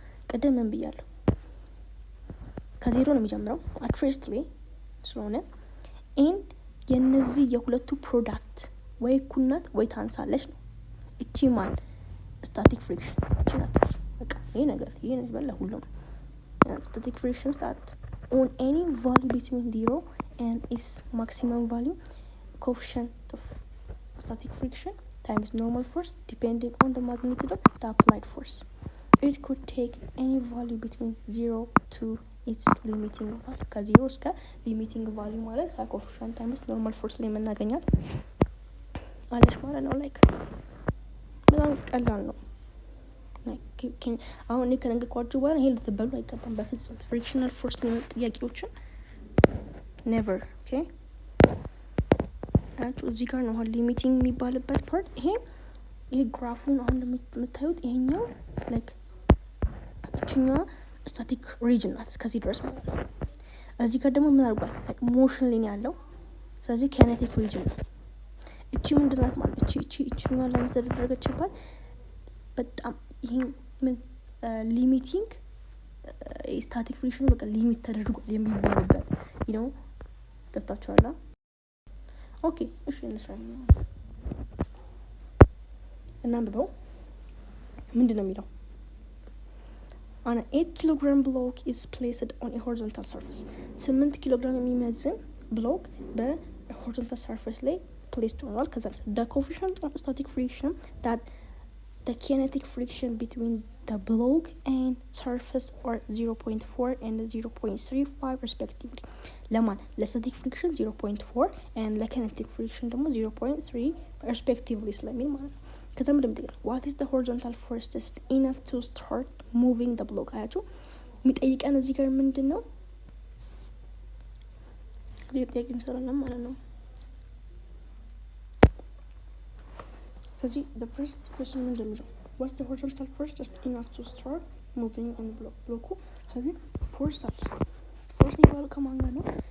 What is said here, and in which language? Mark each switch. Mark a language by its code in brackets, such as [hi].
[am] ቀደም ምን ብያለሁ ከዜሮ ነው የሚጀምረው አትሬስት ላይ ስለሆነ ኤንድ የነዚህ የሁለቱ ፕሮዳክት ወይ እኩል ናት ወይ ታንሳለች ነው። እቺ ማን ስታቲክ ፍሪክሽን እቺ ናት። በቃ ይሄ ነገር ለሁሉም [en] static friction start on any value between 0 and its maximum value coefficient of static friction times normal force depending on the magnitude of the applied force. It could take any value between 0 to its limiting value. [am] ከ0 እስከ limiting value ማለት coefficient times normal force ላይ የምናገኛት አለች ማለት ነው። ላይክ በጣም ቀላል ነው። አሁን እኔ ከነገርኳችሁ በኋላ ይሄ ልትበሉ አይገባም በፍጹም። ፍሪክሽናል ፎርስ ጥያቄዎችን ኔቨር ኦኬ። አያችሁ እዚህ ጋር ነው አሁን ሊሚቲንግ የሚባልበት ፓርት። ይሄ ግራፉን አሁን የምታዩት ይሄኛው ላይክ እችኛዋ ስታቲክ ሪጅን ናት እስከዚህ ድረስ ማለት ነው። እዚህ ጋር ደግሞ ምን አድርጓል ላይክ ሞሽን ላይ ያለው ስለዚህ ኬኔቲክ ሪጅን ነው። እቺ ምንድን ናት ማለት እቺኛዋ ላይ የተደረገችባት በጣም ይሄ ምን ሊሚቲንግ ስታቲክ ፍሪክሽኑ በቃ ሊሚት ተደርጓል የሚባልበት ነው። ገብታችኋል? ኦኬ እሺ እንስራ እናንብበው። ምንድን ነው የሚለው? [en] an 8 kilogram block is placed on a horizontal surface [am] 8 ኪሎግራም የሚመዝን ብሎክ በሆሪዞንታል ሰርፌስ ላይ ፕሌስድ ሆኗል። [en] ከዛ the coefficient of static friction that the kinetic friction between the block and surface are 0.4 and 0.35 respectively. [am] ለማን ለስታቲክ ፍሪክሽን 0.4 and ለኪኔቲክ ፍሪክሽን ደግሞ 0.3 respectively ስለሚል ማለት ነው። ከዛ ምንድን ነው [en] what is the horizontal force just enough to start moving the block? [am] አያችሁ የሚጠይቀን እዚህ ጋር ምንድን ነው ጥያቄ እንሰራለን ማለት ነው። ስለዚህ [en] the first question [am] ምንድን ነው [en] what's the horizontal force just enough to start moving on the block? [am] ብሎኩ ከዚህ ፎርስ አለ ፎርስ የሚባለው ከማን ጋር ነው?